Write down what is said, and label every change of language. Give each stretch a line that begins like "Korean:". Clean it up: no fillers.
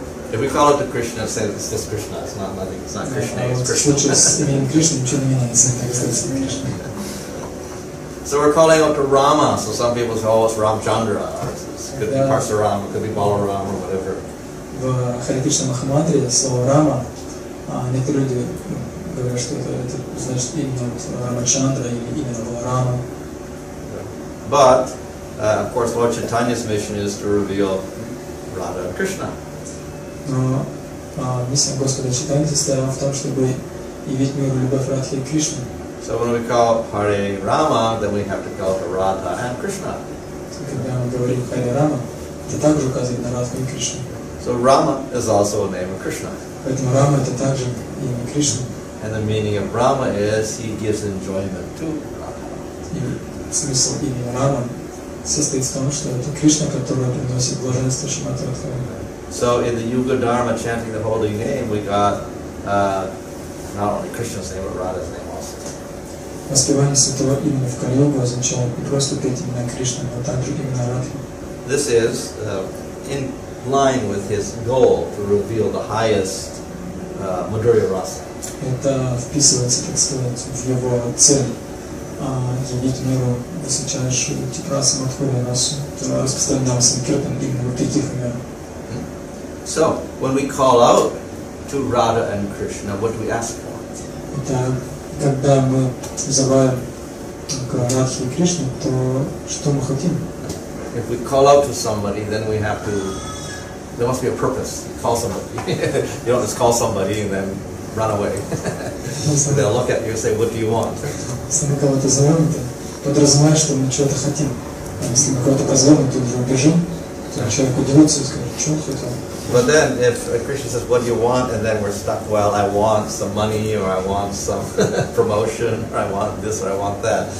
English: If we call it to Krishna, say it's just Krishna, it's not nothing, it's not Krishna, it's
Russian: В случае с
English: Krishna.
Russian: именем Кришны ничего не меняется, так сказать, Кришна.
English: So we're calling out to Rama, so some people say, oh, it's Ramchandra, or it could be Parsuram, it could be Balaram, or whatever.
Russian: В Харе Кришна Махамантре слово Рама, некоторые люди говорят, что это значит именно Рамачандра или именно Баларама.
English: But, of course, Lord Chaitanya's mission is to reveal Radha and Krishna.
Russian: Но миссия Господа Чайтаньи состояла в том, чтобы явить миру любовь Радхи и Кришны.
English: So when we call Hare Rama, then we have to call to Radha and Krishna.
Russian: Когда мы говорим Харе Рама, это также указывает на Радху и Кришну.
English: So Rama is also a name of Krishna.
Russian: Поэтому Рама это также имя Кришны.
English: And the meaning of Rama is he gives enjoyment to Radha.
Russian: И смысл имени Рама состоит в том, что это Кришна, которая приносит блаженство Шримати Радхарани.
English: So in the Yuga Dharma, chanting the holy name, we got not only Krishna's name, but Radha's name also.
Russian: Воспевание святого имени в Кали-югу означает не просто петь имена Кришны, но также имена Радхи.
English: This is in line with his goal to reveal the highest Madhurya Rasa.
Russian: Это вписывается, так сказать, в его цель явить миру высочайшую типрасу Мадхурья расу, которая распространялась на Киртан именно в таких мерах.
English: So when we call out to Radha and Krishna, what do we ask for?
Russian: Итак, когда мы взываем к Радхе и Кришне, то что мы хотим?
English: If we call out to somebody, then we have to. There must be a purpose. You call somebody. You don't just call somebody and then run away. They'll look at you and say, "What do you want?"
Russian: Если мы кого-то зовем, это подразумевает, что мы чего-то хотим. А если мы кого-то позовем, мы тут же убежим, то человек удивится и скажет, что он хотел.
English: But then, if Krishna says, "What do you want?" and then we're stuck, well, I want some money, or I want some promotion, or I want this, or I want that.